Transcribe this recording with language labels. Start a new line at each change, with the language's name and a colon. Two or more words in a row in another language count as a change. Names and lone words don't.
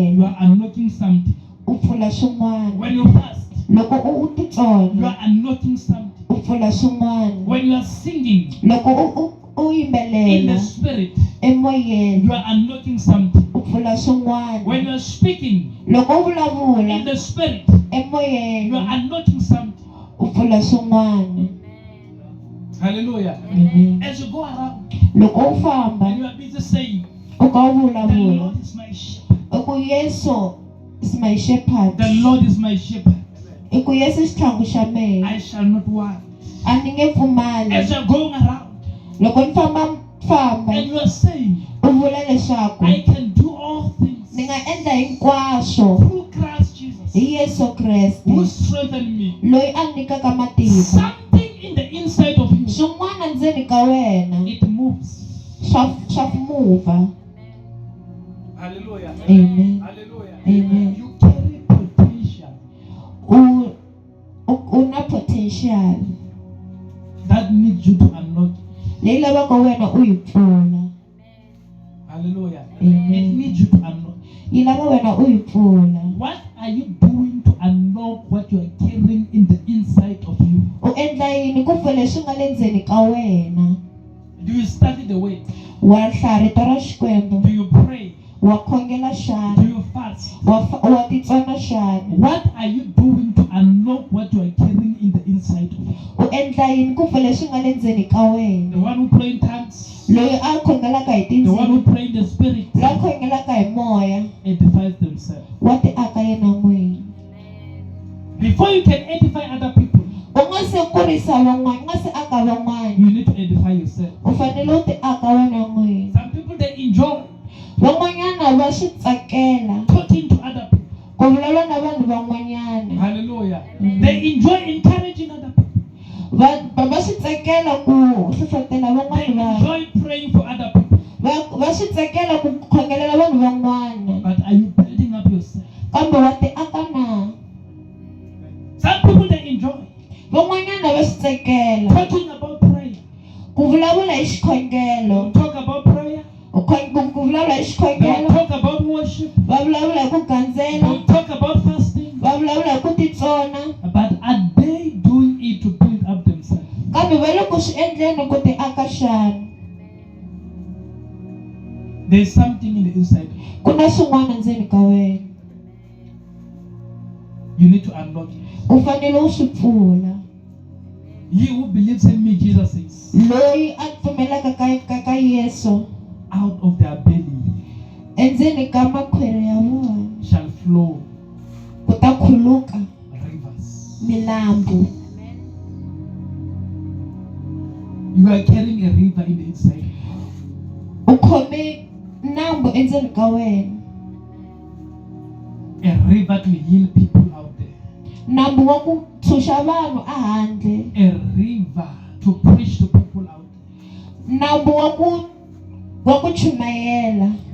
English: you are unlocking something.
Tsonga: u pfula swin'wana.
English: When you fast,
Tsonga: Loko u
English: you
Tsonga: titsona
English: are unlocking something.
Tsonga: u pfula swin'wana.
English: When you are singing
Tsonga: Loko u
English: in the
Tsonga: yimbelela
English: spirit,
Tsonga: emoyeni
English: you are unlocking something.
Tsonga: u pfula swin'wana.
English: When you are speaking
Tsonga: Loko u
English: in
Tsonga: vulavula
English: the spirit,
Tsonga: emoyeni
English: you are unlocking something.
Tsonga: u pfula swin'wana.
English: Hallelujah. Amen. As you go around
Tsonga: Loko u famba
English: and you are busy saying,
Tsonga: u kha u
English: the
Tsonga: vulavula
English: Lord is my shepherd.
Tsonga: i ku Yesu
English: is my shepherd. The Lord is my shepherd.
Tsonga: I ku Yesu i xitlhangu xa
English: I
Tsonga: mina.
English: shall not want.
Tsonga: A ni nge pfumali.
English: As you are going around
Tsonga: Loko ni famba
English: and you are saying,
Tsonga: u vula leswaku
English: I can do all things
Tsonga: ni nga endla hinkwaswo
English: through Christ Jesus
Tsonga: hi Yesu Kreste
English: who strengthened me.
Tsonga: loyi a ni nyikaka matimba.
English: Something in the inside of you,
Tsonga: Swin'wana ndzeni ka wena
English: it moves.
Tsonga: swa muva.
English: Hallelujah. Amen. Hallelujah. Amen. You carry potential
Tsonga: U na potential
English: that needs you to unlock it.
Tsonga: leyi lavaka wena u yi pfula.
English: Hallelujah. Amen. It needs you to unlock.
Tsonga: Yi lava wena u yi pfula.
English: What are you doing to unlock what you are carrying in the inside of you?
Tsonga: U endla yini ku pfula leswi nga le ndzeni ka wena?
English: Do you study the word?
Tsonga: Wa hlaya rito ra Xikwembu,
English: Do you pray?
Tsonga: wa khongela
English: Do
Tsonga: xana,
English: you fast?
Tsonga: wa titsona xana.
English: What are you doing to unlock what you are carrying in the inside of you?
Tsonga: U endla yini ku pfula leswi nga le ndzeni ka
English: The
Tsonga: wena?
English: one who pray in tongues,
Tsonga: Loyi a khongelaka hi
English: the one who
Tsonga: tindzimi,
English: pray in the spirit,
Tsonga: loyi a khongelaka hi moya,
English: edifies themselves.
Tsonga: wa ti aka yena n'wini.
English: Before you can edify other people,
Tsonga: U nga se kurisa van'wana, u nga se aka van'wana,
English: you need to edify yourself.
Tsonga: u fanele u ti aka wena n'wini.
English: Some people, they enjoy
Tsonga: Van'wanyana va swi tsakela
English: talking to other people.
Tsonga: ku vulavula na vanhu van'wanyana.
English: Hallelujah. They enjoy encouraging other people.
Tsonga: Va swi tsakela ku hlohlotela
English: They
Tsonga: van'wana vanhu.
English: enjoy praying for other people.
Tsonga: Va swi tsakela ku khongelela vanhu van'wana.
English: But are you building up yourself?
Tsonga: Kambe wa ti aka na.
English: Some people, they enjoy
Tsonga: Van'wanyana va swi tsakela
English: talking about prayer.
Tsonga: ku vulavula hi
English: They'll
Tsonga: xikhongelo.
English: talk about prayer.
Tsonga: Ku vulavula hi
English: They'll
Tsonga: xikhongelo.
English: talk about worship.
Tsonga: Va vulavula hi ku gandzela.
English: They'll talk about fasting.
Tsonga: Va vulavula hi ku titsona.
English: But are they doing it to build up themselves?
Tsonga: Kambe va le ku swi endleni ku ti aka xana.
English: There's something in the inside.
Tsonga: Ku na swin'wana ndzeni ka wena.
English: You need to unlock it.
Tsonga: U fanele u swi pfula.
English: He who believes in me, Jesus says,
Tsonga: Loyi a pfumelaka ka Yesu,
English: out of their belly
Tsonga: endzeni ka makhwiri ya vona
English: shall flow
Tsonga: ku ta khuluka
English: rivers.
Tsonga: milambu.
English: You are carrying a river in the inside.
Tsonga: U khome nambu endzeni ka wena.
English: A river to heal people out there.
Tsonga: Nambu wa ku tshunxa vanhu a handle.
English: A river to preach to people out there.
Tsonga: Nambu wa ku chumayela.